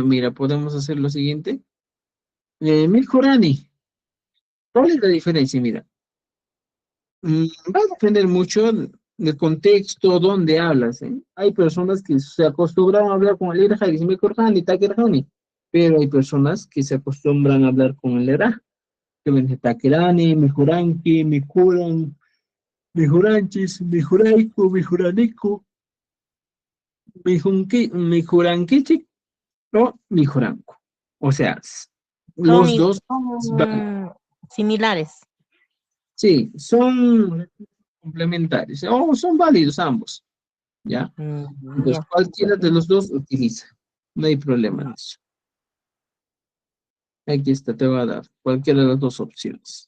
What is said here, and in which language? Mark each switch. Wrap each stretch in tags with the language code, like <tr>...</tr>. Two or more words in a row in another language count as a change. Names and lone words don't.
<es>Mira, podemos hacer lo siguiente. Milkorani, ¿cuál es la diferencia? Mira, va a depender mucho del contexto donde hablas, ¿eh? Hay personas que se acostumbran a hablar con el irja y dicen</es> <qu>Milkorani, Takerhani,</qu> <es>pero hay personas que se acostumbran a hablar con el era, que ven</es> <qu>Takerani, Mijuranki, Mijuran, Mijuranchis, Mijuraiku, Mijuraniku, Mijurankichik o Mijuranku.</qu> <es>O sea, los dos van. Son similares. Sí, son complementarios, o son válidos ambos, ¿ya? Entonces, Ya. cualquiera de los dos utiliza, no hay problema en eso. Aquí está, te va a dar cualquiera de las dos opciones.</es>